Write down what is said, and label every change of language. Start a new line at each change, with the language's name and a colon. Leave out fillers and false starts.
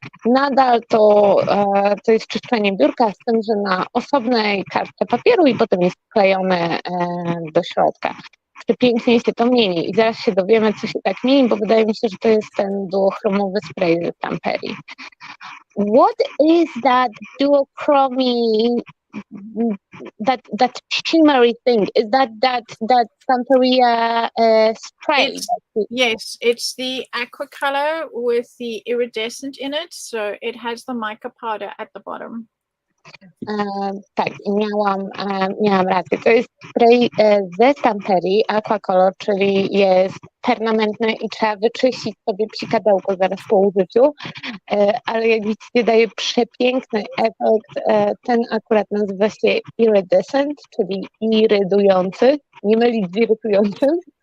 Polish: Nadal to jest czyszczenie biurka, z tym, że na osobnej kartce papieru i potem jest wklejone do środka. Pięknie się to mieni i zaraz się dowiemy, co się tak mieni, bo wydaje mi się, że to jest ten duochromowy spray ze Stamperii.
English: What is that duochromy, that shimmery thing? Is that Stamperia spray? Yes, it's the aqua color with the iridescent in it, so it has the mica powder at the bottom.
Polish: Tak, i miałam rację. To jest spray ze Stamperii, aquacolor, czyli jest permanentny i trzeba wyczyścić sobie psikadełko zaraz po użyciu, ale jak widzicie daje przepiękny efekt. Ten akurat nazywa się iridescent, czyli irydujący, nie mylić z irytującym.